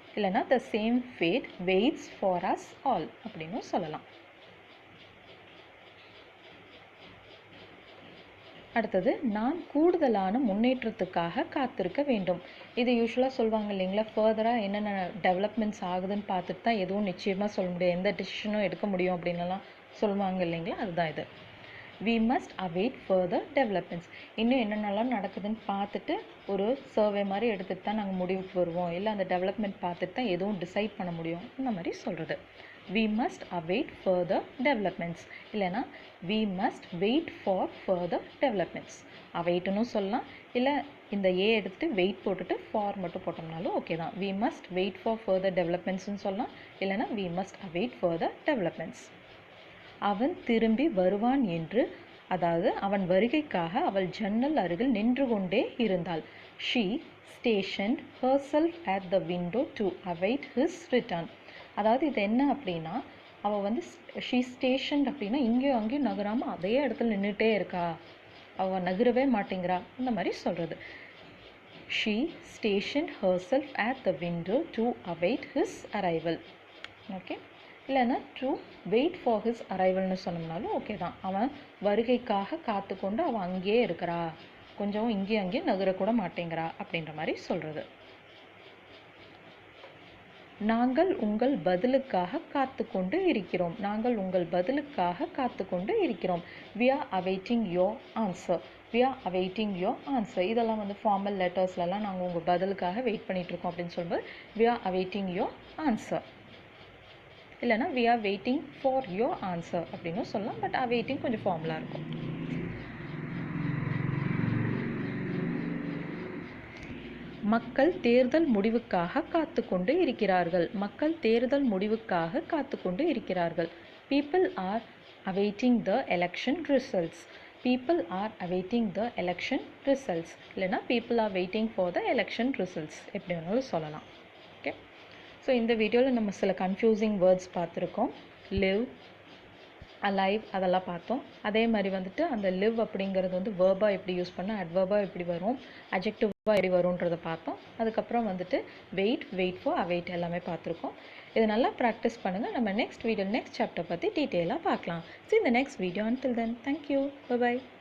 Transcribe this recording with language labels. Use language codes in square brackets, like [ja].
[ta] இல்லைன்னா [en] the same fate waits for us all [ta] அப்படின்னு சொல்லலாம். அடுத்தது, நான் கூடுதலான முன்னேற்றத்துக்காக காத்திருக்க வேண்டும். இது யூஸ்வலாக சொல்லுவாங்க இல்லைங்களா, ஃபர்தராக என்னென்ன டெவலப்மெண்ட்ஸ் ஆகுதுன்னு பார்த்துட்டு தான் எதுவும் நிச்சயமாக சொல்ல முடியும், எந்த டிசிஷனும் எடுக்க முடியும் அப்படின்லாம் சொல்லுவாங்க இல்லைங்களா, அதுதான் இது. [en] We must await further developments. [ta] இன்னும் என்னென்னலாம் நடக்குதுன்னு பார்த்துட்டு ஒரு சர்வே மாதிரி எடுத்துகிட்டு தான் நாங்கள் முடிவுக்கு வருவோம், இல்லை அந்த டெவலப்மெண்ட் பார்த்துட்டு தான் எதுவும் டிசைட் பண்ண முடியும், இந்த மாதிரி சொல்கிறது. [en] We must await further developments [ta] இல்லைனா [en] we must wait for further developments. [ta] அவைட்டுன்னு சொல்லலாம், இல்லை இந்த ஏ எடுத்துகிட்டு வெயிட் போட்டுட்டு ஃபார் மட்டும் போட்டோம்னாலும் ஓகே தான். [en] We must wait for further developmentsன்னு [ta] சொல்லலாம், இல்லைனா [en] we must await further developments. [ta] அவன் திரும்பி வருவான் என்று, அதாவது அவன் வருகைக்காக அவள் ஜன்னல் அருகில் நின்று கொண்டே இருந்தாள். [en] She stationed herself at the window to await his return. [ta] அதாவது இது என்ன அப்படின்னா, அவள் வந்து [en] she stationed [ta] அப்படின்னா இங்கேயும் அங்கேயும் நகராமல் அதே இடத்துல நின்றுட்டே இருக்கா, அவள் நகரவே மாட்டேங்கிறா, இந்த மாதிரி சொல்கிறது. [en] She stationed herself at the window to await his arrival. [ta] Okay, இல்லைன்னா to wait for his அரைவல்னு சொன்னோம்னாலும் okay தான். அவன் வருகைக்காக காத்து கொண்டு அவன் அங்கேயே இருக்கிறா, கொஞ்சம் இங்கேயும் அங்கேயும் நகரக்கூட மாட்டேங்கிறா அப்படின்ற மாதிரி சொல்கிறது. நாங்கள் உங்கள் பதிலுக்காக காத்து கொண்டு இருக்கிறோம். நாங்கள் உங்கள் பதிலுக்காக காத்து கொண்டு இருக்கிறோம். [en] we are awaiting your answer. we are awaiting your answer. [ta] இதெல்லாம் வந்து ஃபார்மல் லெட்டர்ஸ்லலாம் நாங்கள் உங்கள் பதிலுக்காக வெயிட் பண்ணிகிட்ருக்கோம் அப்படின்னு சொல்லும்போது [en] we are awaiting your answer. [ta] இல்லைனா [en] we are waiting for your answer [ta] அப்படின்னு சொல்லலாம். பட் awaiting கொஞ்சம் ஃபார்மலாக இருக்கும். மக்கள் தேர்தல் முடிவுக்காக காத்து கொண்டு இருக்கிறார்கள். மக்கள் தேர்தல் முடிவுக்காக காத்து கொண்டு இருக்கிறார்கள். [en] people are awaiting the election results. people are awaiting the election results. [ta] இல்லைனா [en] people are waiting for the election results [ta] எப்படி வேணாலும் சொல்லலாம். ஓகே, ஸோ இந்த வீடியோவில் நம்ம சில கன்ஃபியூசிங் வேர்ட்ஸ் பார்த்துருக்கோம். live, அலைவ் அதெல்லாம் பார்த்தோம். அதே மாதிரி வந்துட்டு அந்த லிவ் அப்படிங்கிறது வந்து வேர்பாக எப்படி யூஸ் பண்ணால் அட்வர்பாக எப்படி வரும், அஜெக்டிவாக எப்படி வரும்ன்றதை பார்த்தோம். அதுக்கப்புறம் வந்துட்டு வெயிட் ஃபார் அவைட் எல்லாமே பார்த்துருக்கோம். இதை நல்லா ப்ராக்டிஸ் பண்ணுங்கள். நம்ம நெக்ஸ்ட் சாப்டர் பற்றி டீட்டெயிலாக பார்க்கலாம். [en] See the next video. Until then, thank you. Bye bye.